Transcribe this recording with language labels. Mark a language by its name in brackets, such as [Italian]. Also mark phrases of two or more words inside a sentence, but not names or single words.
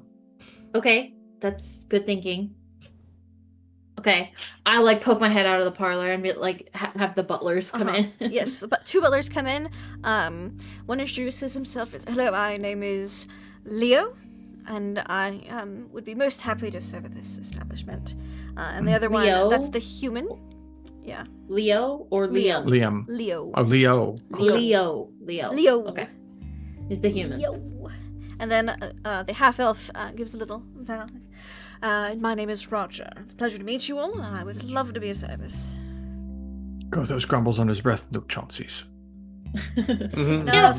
[English] Okay, that's good thinking. Okay, I like poke my head out of the parlor and be like have the butlers come in. Yes, but two butlers come in. One introduces himself as, "Hello, my name is Leo, and I would be most happy to serve at this establishment." And the other Leo? one, that's the human. Yeah, Leo or Leo. Liam? Liam. Leo. Oh, Leo. Leo. Leo. Okay, is the human. Leo. And then the half-elf gives a little bow. My name is Roger. It's a pleasure to meet you all, and I would love to be of service. Gothos grumbles on his breath. No Chaunceys. Mhm. No, Yeah,